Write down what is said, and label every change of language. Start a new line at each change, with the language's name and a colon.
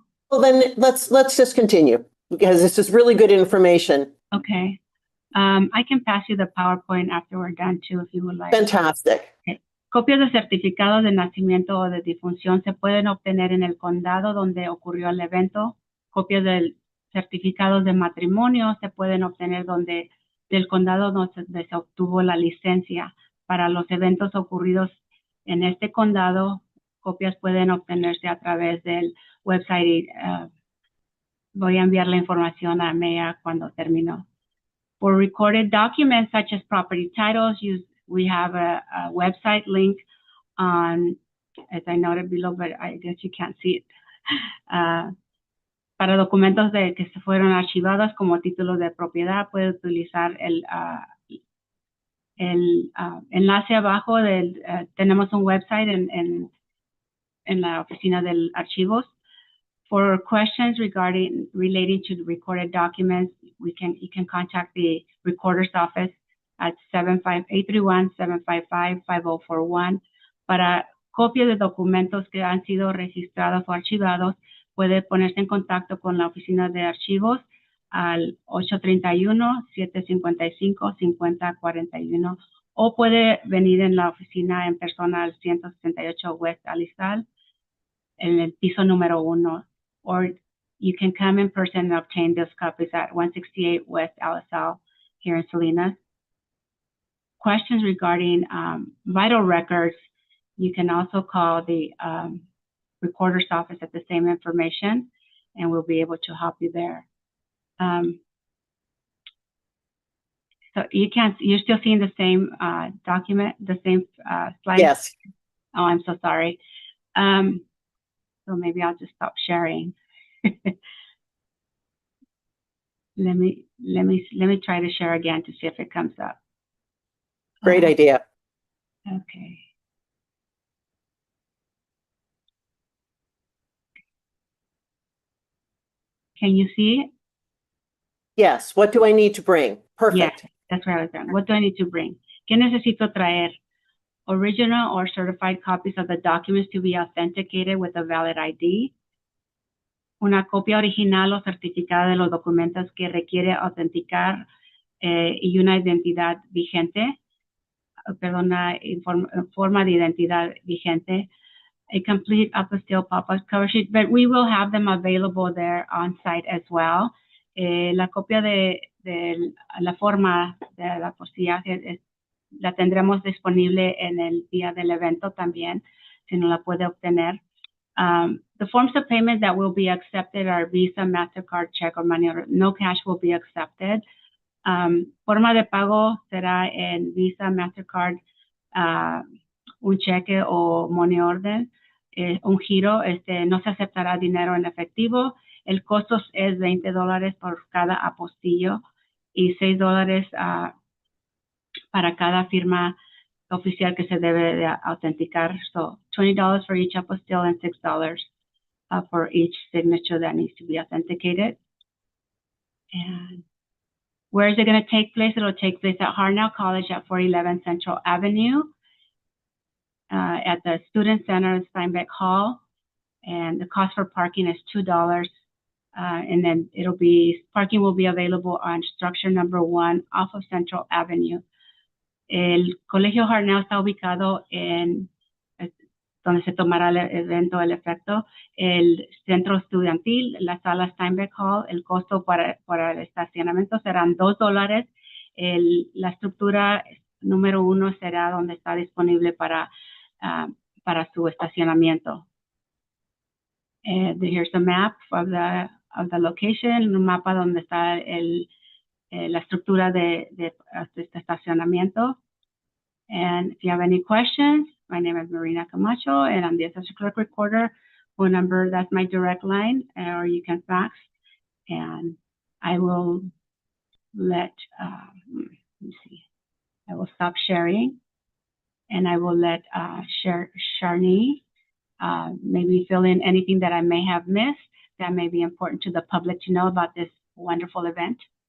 English: Well, then let's just continue, because this is really good information. Okay. I can pass you the PowerPoint after we're done too, if you would like. Fantastic. Okay.
Spanish: Copias de certificados de nacimiento o de difunción se pueden obtener en el condado donde ocurrió el evento. Copias de certificados de matrimonio se pueden obtener del condado donde se obtuvo la licencia. Para los eventos ocurridos en este condado, copias pueden obtenerse a través del website y voy a enviar la información a Mea cuando termino.
English: For recorded documents such as property titles, we have a website link on, as I noted below, but I guess you can't see it.
Spanish: Para documentos que se fueron archivados como títulos de propiedad, puede utilizar el enlace abajo tenemos un website en la oficina del archivos.
English: For questions relating to the recorded documents, you can contact the recorder's office at 831-755-5041.
Spanish: Para copias de documentos que han sido registrados o archivados, puede ponerse en contacto con la oficina de archivos al 831-755-5041 o puede venir en la oficina en persona al 168 West Alizal en el piso número 1.
English: Or you can come in person and obtain those copies at 168 West Alizal here in Salinas. Questions regarding vital records, you can also call the recorder's office at the same information, and we'll be able to help you there. So you're still seeing the same document, the same slide? Yes. Oh, I'm so sorry. So maybe I'll just stop sharing. Let me try to share again to see if it comes up. Great idea. Okay. Can you see it? Yes. What do I need to bring? Perfect. Yeah, that's where I was going. What do I need to bring?
Spanish: ¿Qué necesito traer?
English: Original or certified copies of the documents to be authenticated with a valid ID.
Spanish: Una copia original o certificada de los documentos que requiere autenticar y una identidad vigente. Una forma de identidad vigente.
English: A complete Apostille Pop Up cover sheet, but we will have them available there on site as well.
Spanish: La copia de la forma de la apostilla la tendremos disponible en el día del evento también, si no la puede obtener.
English: The forms of payment that will be accepted are Visa, MasterCard, check, or money order. No cash will be accepted.
Spanish: Forma de pago será en Visa, MasterCard, un cheque o money order. Un giro, no se aceptará dinero en efectivo. El costo es $20 por cada apostillo y $6 para cada firma oficial que se debe de autenticar.
English: So $20 for each apostille and $6 for each signature that needs to be authenticated. And where is it going to take place? It'll take place at Hartnell College at 411 Central Avenue. At the Student Center, Steinbeck Hall, and the cost for parking is $2. And then parking will be available on structure number 1 off of Central Avenue.
Spanish: El Colegio Hartnell está ubicado en donde se tomará el evento, el efecto, el centro estudiantil, la sala Steinbeck Hall. El costo para el estacionamiento serán $2. La estructura número 1 será donde está disponible para su estacionamiento.
English: Here's a map of the location,
Spanish: un mapa donde está la estructura de este estacionamiento.
English: And if you have any questions, my name is Marina Camacho, and I'm the Assessor Clerk-Recorder. Phone number, that's my direct line, or you can fax. And I will let me see. I will stop sharing. And I will let Shernee maybe fill in anything that I may have missed that may be important to the public to know about this wonderful event.